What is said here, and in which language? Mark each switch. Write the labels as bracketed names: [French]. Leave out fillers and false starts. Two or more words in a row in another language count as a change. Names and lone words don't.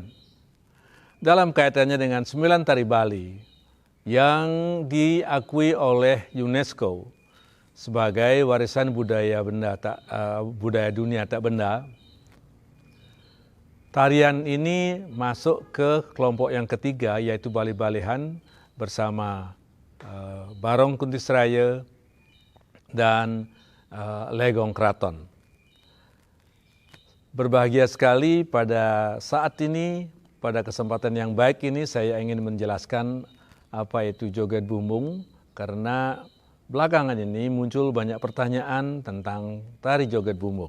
[Indonesian] Dalam kaitannya dengan 9 tari Bali yang diakui oleh UNESCO sebagai warisan budaya dunia tak benda, tarian ini masuk ke kelompok yang ketiga yaitu bali-balehan bersama Barong Kuntisraya dan Legong Kraton. Berbahagia sekali pada saat ini, pada kesempatan yang baik ini saya ingin menjelaskan apa itu joget bumbung karena belakangan ini muncul banyak pertanyaan tentang tari joget bumbung.